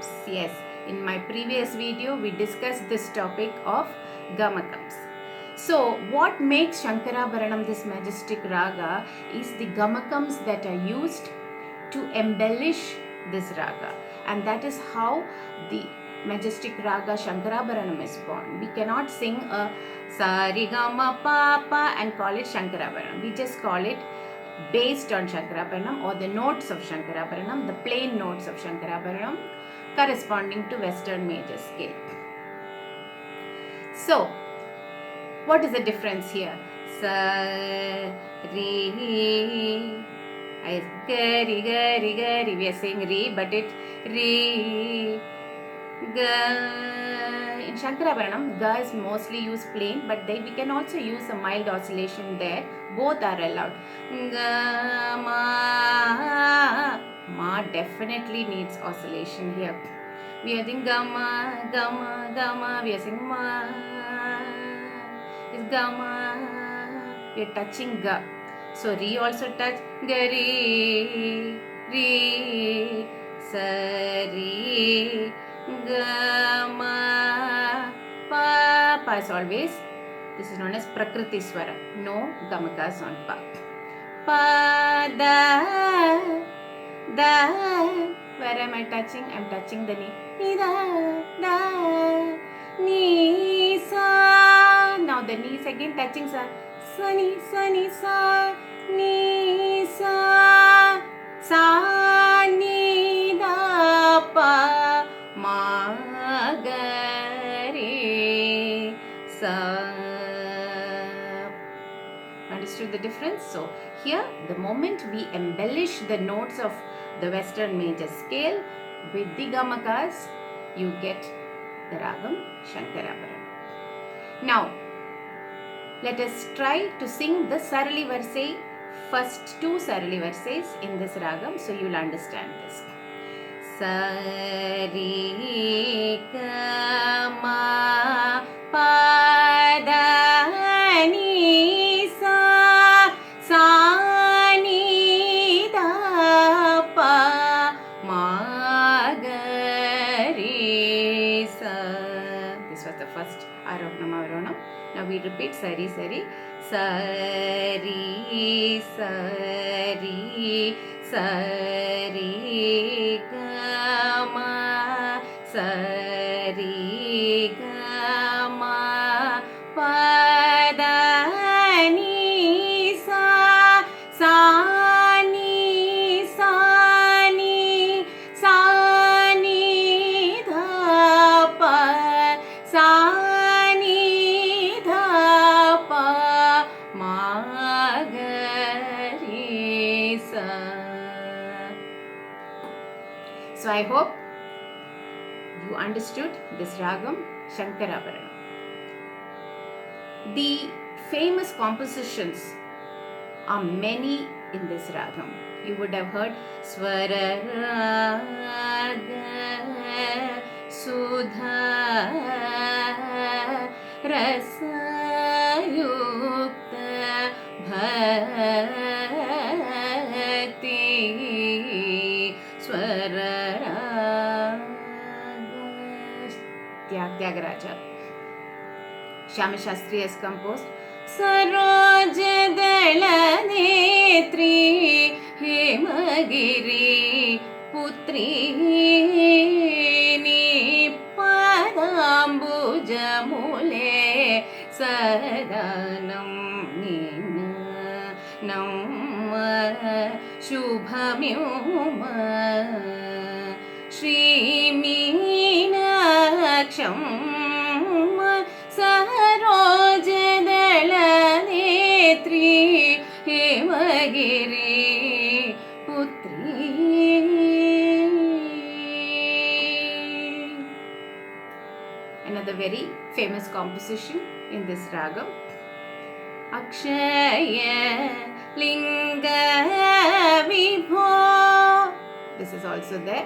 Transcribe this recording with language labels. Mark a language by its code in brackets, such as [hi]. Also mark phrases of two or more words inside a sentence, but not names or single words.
[en] Yes, in my previous video we discussed this topic of gamakams. So what makes Shankarabharanam this majestic raga is the gamakams that are used to embellish this raga, and that is how the majestic raga Shankarabharanam is born. We cannot sing a sa re ga ma pa pa and call it Shankarabharanam. We just call it based on Shankarabharanam, or the notes of Shankarabharanam, the plain notes of Shankarabharanam corresponding to Western major scale. So, what is the difference here? Sa re, ga re ga re ga re. We are saying re, but it re ga. In Shankarabharanam, ga is mostly used plain, but we can also use a mild oscillation there. Both are allowed. Ga ma definitely needs oscillation here. We are saying gama, gama, gama. We are saying ma. It's gama. We are touching ga. So re also touch. Ga re, re, sa re, ga ma, pa. Pa is always. This is known as prakriti swara. No gamakas on pa. Pa, da, da. Where am I touching? I am touching the ni. Ni, da, da, ni, sa. Now the ni is again touching sa. Sa, ni, sa, ni, sa. Sa, ni, da, pa, ma, ga, re, sa. Understood the difference? So here, the moment we embellish the notes of the Western major scale with the gamakas, you get the Ragam Shankarabharanam. Now, let us try to sing the Sarali Varsai, first two Sarali Varsais in this Ragam, so you will understand this. Sa re ga ma pa da ni sa, sa ni da pa ma ga re sa. This was the first Arohanam Avarohanam. Now we repeat sari sari. Sari sari sari ga ma, sari ga ma pa da ni sa, sa ni sa ni, sa ni da pa, sa ni da pa ma ga re sa. So I hope you understood this Ragam Shankarabharanam. The famous compositions are many in this Ragam. You would have heard Swara Raga Sudha Rasa Yukta Bhakti Swara Tyagaraja. Shyama Shastri has composed Saroj Dala Netri Hemagiri Putri Ni Padambuja Mule Sadanam Nina Nama Shubhamyuma Shri Meenaksham Sarojadala Netri Hemagiri Putri. Another very famous composition in this ragam. Akshaya Linga Vibho. This is also there.